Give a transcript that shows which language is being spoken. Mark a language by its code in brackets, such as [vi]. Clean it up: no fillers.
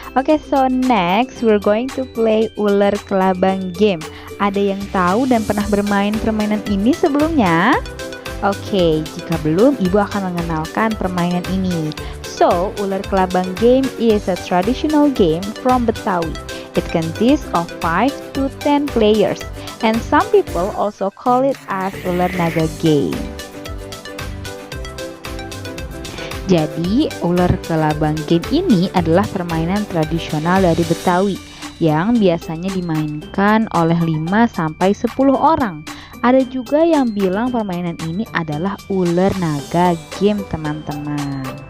[en] Oke, so next we're going to play ular kelabang game. [id] Ada yang tahu dan pernah bermain permainan ini sebelumnya? Oke, jika belum, Ibu akan mengenalkan permainan ini. [en] So, ular kelabang game is a traditional game from Betawi. It consists of 5 to 10 players, and some people also call it as ular naga game. [id] Jadi, ular kelabang game ini adalah permainan tradisional dari Betawi yang biasanya dimainkan oleh 5-10 orang. Ada juga yang bilang permainan ini adalah ular naga game, teman-teman.